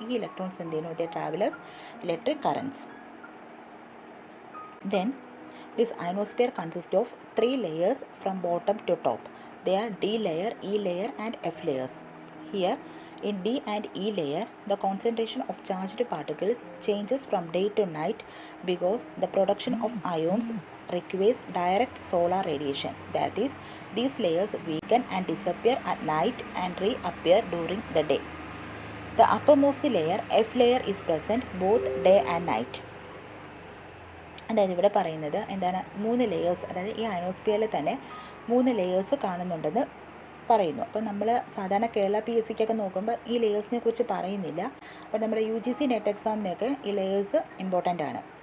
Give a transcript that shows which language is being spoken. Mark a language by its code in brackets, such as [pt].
[ml] ഈ ഇലക്ട്രോൺസ് എന്ത് ചെയ്യുന്നു, [en] They travellers electric currents. Then this ionosphere consists of 3 layers from bottom to top. They are D layer, E layer and F layers. Here in D and E layer, the concentration of charged particles changes from day to night because the production of ions requires direct solar radiation. That is, these layers weaken and disappear at night and reappear during the day. The uppermost layer, F layer, is present both day and night. [ml] അതായത് ഇവിടെ പറയുന്നത് എന്താണ്, 3 layers, അതായത് ഈ അയനോസ്ഫിയറിൽ തന്നെ 3 layers കാണുന്നുണ്ടെന്ന് പറയുന്നു. അപ്പോൾ നമ്മൾ സാധാരണ കേരള PSCക്കൊക്കെ നോക്കുമ്പോൾ ഈ ലെയേഴ്സിനെ കുറിച്ച് പറയുന്നില്ല. അപ്പോൾ നമ്മുടെ UGC നെറ്റ് എക്സാമിനൊക്കെ ഈ ലെയേഴ്സ് ഇമ്പോർട്ടൻ്റ് ആണ്.